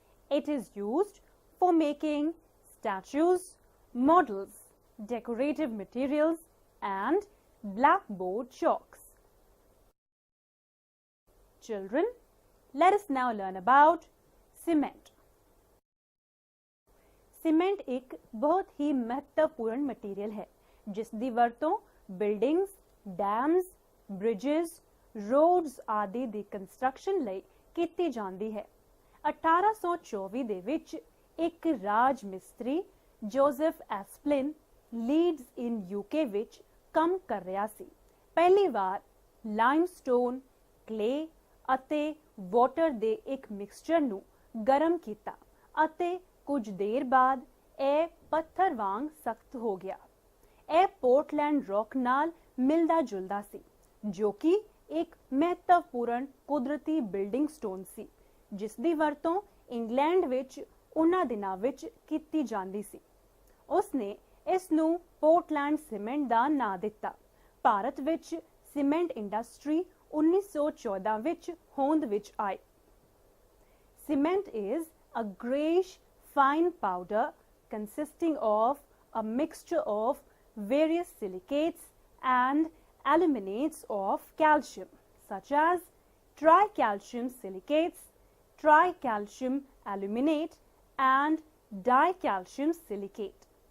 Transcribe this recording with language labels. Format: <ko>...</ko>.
<en>It is used for making statues, models, decorative materials, and blackboard chalks. Children, let us now learn about cement.</en> <hi>Cement एक बहुत ही महत्वपूर्ण material है जिस</hi> <pa>ਦੀ ਵਰਤੋਂ buildings, dams, bridges, roads ਆਦि ਦੀ construction ਲਈ ਕੀਤੀ ਜਾਂਦੀ ਹੈ। 1824 ਦੇ ਵਿੱਚ ਇੱਕ ਰਾਜ ਮਿਸਤਰੀ ਜੋਜ਼ਫ ਐਸਪਲਿਨ ਲੀਡਸ ਇਨ ਯੂਕੇ ਵਿੱਚ ਕੰਮ ਕਰ ਰਿਹਾ ਸੀ। ਪਹਿਲੀ ਵਾਰ ਲਾਈਮਸਟੋਨ, ਕਲੇ ਅਤੇ ਵਾਟਰ ਦੇ ਇੱਕ ਮਿਕਸਚਰ ਨੂੰ ਗਰਮ ਕੀਤਾ ਅਤੇ ਕੁਝ ਦੇਰ ਬਾਅਦ ਇਹ ਪੱਥਰ ਵਾਂਗ ਸਖਤ ਹੋ ਗਿਆ। ਇਹ ਪੋਰਟਲੈਂਡ ਰੌਕ ਨਾਲ ਮਿਲਦਾ ਜੁਲਦਾ ਸੀ ਜੋ ਕਿ ਇੱਕ ਮਹੱਤਵਪੂਰਨ ਕੁਦਰਤੀ ਬਿਲਡਿੰਗ ਸਟੋਨ ਸੀ ਜਿਸ ਦੀ ਵਰਤੋਂ ਇੰਗਲੈਂਡ ਵਿੱਚ ਉਹਨਾਂ ਦਿਨਾਂ ਵਿੱਚ ਕੀਤੀ ਜਾਂਦੀ ਸੀ। ਉਸਨੇ ਇਸ ਨੂੰ ਪੋਰਟਲੈਂਡ ਸੀਮੈਂਟ ਦਾ ਨਾਂ ਦਿੱਤਾ। ਭਾਰਤ ਵਿੱਚ ਸੀਮੈਂਟ ਇੰਡਸਟਰੀ 1914 ਵਿੱਚ ਹੋਂਦ ਵਿੱਚ ਆਈ।</pa> <en>Cement is a greyish fine powder consisting of a mixture of various silicates and aluminates of calcium such as tricalcium silicates, tricalcium aluminate and dicalcium silicate.</en>